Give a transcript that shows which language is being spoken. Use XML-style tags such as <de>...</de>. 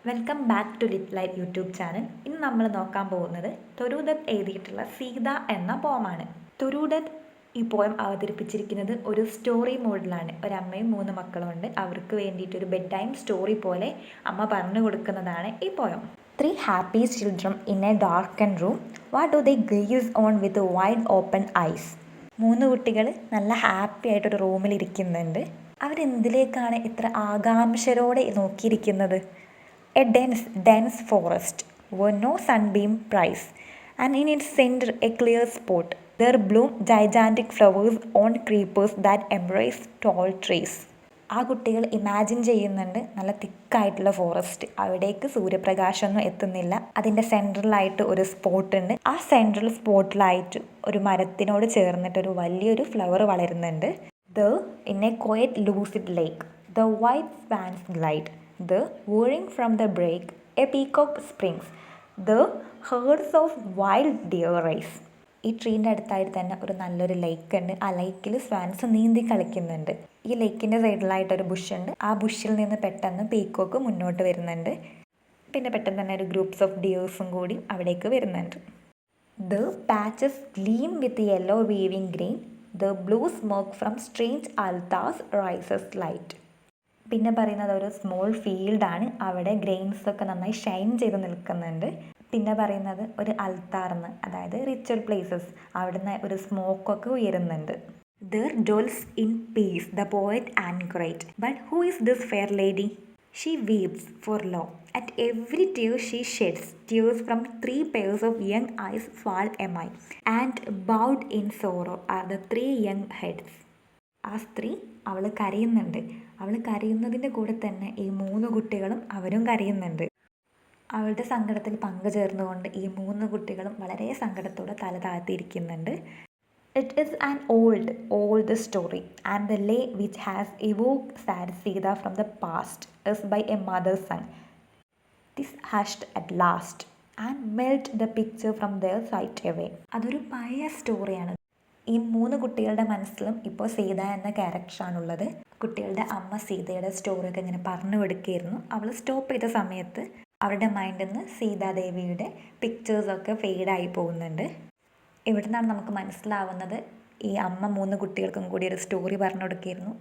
<ml>Welcome back to Litt light YouTube channel. ഇന്ന് നമ്മൾ നോക്കാൻ പോകുന്നത് തൊരൂദത്ത് എഴുതിയിട്ടുള്ള സീത എന്ന പോമാണ്. തൊരൂദത്ത് ഈ പോയം അവതരിപ്പിച്ചിരിക്കുന്നത് ഒരു സ്റ്റോറി മോഡിലാണ്. ഒരമ്മയും 3 മക്കളുമുണ്ട്. അവർക്ക് വേണ്ടിയിട്ട് ഒരു ബെഡ് ടൈം സ്റ്റോറി പോലെ അമ്മ പറഞ്ഞു കൊടുക്കുന്നതാണ് ഈ poem.</ml> <en>3 happy children in a darkened room. What do they gaze on with wide open eyes?</en> <ml>3 കുട്ടികൾ നല്ല ഹാപ്പി ആയിട്ടൊരു റൂമിൽ ഇരിക്കുന്നുണ്ട്. അവരെന്തിലേക്കാണ് ഇത്ര ആകാംക്ഷയോടെ നോക്കിയിരിക്കുന്നത്?</ml> <en>A dense forest where no sunbeam pries, and in its center a clear spot. There bloom gigantic flowers on creepers that embrace tall trees.</en> <ml>ആ കുട്ടികൾ imagine ചെയ്യുന്നുണ്ട് നല്ല തിക്കായിട്ടുള്ള ഫോറസ്റ്റ്. അവിടേക്ക് സൂര്യപ്രകാശമൊന്നും എത്തുന്നില്ല. അതിൻ്റെ സെൻട്രലായിട്ട് ഒരു സ്പോട്ട് ഉണ്ട്. ആ സെൻട്രൽ സ്പോട്ടിലായിട്ട് ഒരു മരത്തിനോട് ചേർന്നിട്ട് ഒരു വലിയൊരു ഫ്ലവർ വളരുന്നുണ്ട്.</ml> <en>In a quiet lucid lake, the white swans glide. Whirring from the brake, a peacock springs. The herds of wild deer race.</en> <ml>ഈ ട്രീൻ്റെ അടുത്തായിട്ട് തന്നെ ഒരു നല്ലൊരു ലേക്ക് ഉണ്ട്. ആ ലേക്കിൽ സ്വാൻസ് നീന്തി കളിക്കുന്നുണ്ട്. ഈ ലേക്കിൻ്റെ സൈഡിലായിട്ടൊരു ബുഷുണ്ട്. ആ ബുഷിൽ നിന്ന് പെട്ടെന്ന് പീക്കോക്ക് മുന്നോട്ട് വരുന്നുണ്ട്. പിന്നെ പെട്ടെന്ന് തന്നെ ഒരു ഗ്രൂപ്പ്സ് ഓഫ് ഡിയേഴ്സും കൂടി അവിടേക്ക് വരുന്നുണ്ട്.</ml> <en>The patches gleam with yellow weaving green. The blue smoke from strange altars rises light.</en> <ml>പിന്നെ പറയുന്നത് ഒരു സ്മോൾ ഫീൽഡാണ്. അവിടെ ഗ്രെയിൻസ് ഒക്കെ നന്നായി ഷൈൻ ചെയ്ത് നിൽക്കുന്നുണ്ട്. പിന്നെ പറയുന്നത് ഒരു അൽത്താർന്ന്, അതായത് റിച്വൽ പ്ലേസസ്, അവിടുന്ന് ഒരു സ്മോക്കൊക്കെ ഉയരുന്നുണ്ട്.</ml> <en>There dwells in peace the poet Anchorite. But who is this fair lady? She weeps for love. At every tear she sheds, tears from 3 pairs of young eyes fall among. And bowed in sorrow are the 3 young heads.</en> <ml>ആ സ്ത്രീ അവൾ കരയുന്നുണ്ട്. അവൾ കരയുന്നതിൻ്റെ കൂടെ തന്നെ ഈ 3 കുട്ടികളും അവരും കരയുന്നുണ്ട്. അവളുടെ സങ്കടത്തിൽ പങ്കുചേർന്നുകൊണ്ട് ഈ 3 കുട്ടികളും വളരെ സങ്കടത്തോടെ തല താഴ്ത്തിയിരിക്കുന്നുണ്ട്.</ml> <en>It is an old story and the lay which has evoked sad Sita from the past is by a mother son. This hushed at last and melt the picture from their sight away.</en> <ml>അതൊരു പഴയ സ്റ്റോറിയാണ്. ഈ 3 കുട്ടികളുടെ മനസ്സിലും ഇപ്പോൾ സീത എന്ന ക്യാരക്ടറാണുള്ളത്. കുട്ടികളുടെ അമ്മ സീതയുടെ സ്റ്റോറിയൊക്കെ ഇങ്ങനെ പറഞ്ഞു കൊടുക്കുകയായിരുന്നു. അവൾ സ്റ്റോപ്പ് ചെയ്ത സമയത്ത് അവരുടെ മൈൻഡിൽ നിന്ന് സീതാദേവിയുടെ പിക്ചേഴ്സൊക്കെ ഫെയ്ഡായി പോകുന്നുണ്ട്. ഇവിടെ നിന്നാണ് നമുക്ക് മനസ്സിലാവുന്നത് ഈ അമ്മ 3 കുട്ടികൾക്കും കൂടി ഒരു സ്റ്റോറി പറഞ്ഞു കൊടുക്കുകയായിരുന്നു.</ml>